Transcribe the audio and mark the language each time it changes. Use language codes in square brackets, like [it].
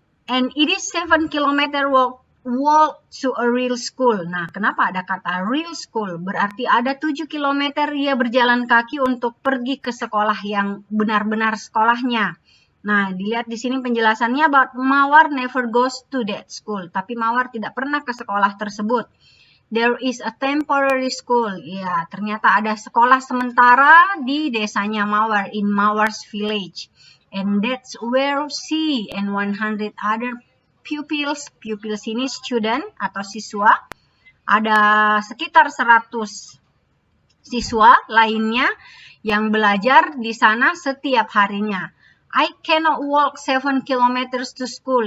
[en] And it is 7 km walk to a real school. [id] Nah, kenapa ada kata real school? Berarti ada 7 km ia berjalan kaki untuk pergi ke sekolah yang benar-benar sekolahnya. Nah, dilihat di sini penjelasannya [en] about Mawar never goes to that school. [id] Tapi Mawar tidak pernah ke sekolah tersebut. [en] There is a temporary school. [id] Ya, ternyata ada sekolah sementara di desanya Mawar, [en] in Mawar's village. And that's where she and 100 other pupils [id] ini student atau siswa, ada sekitar 100 siswa lainnya yang belajar di sana setiap harinya. [en] I cannot walk 7 kilometers to school.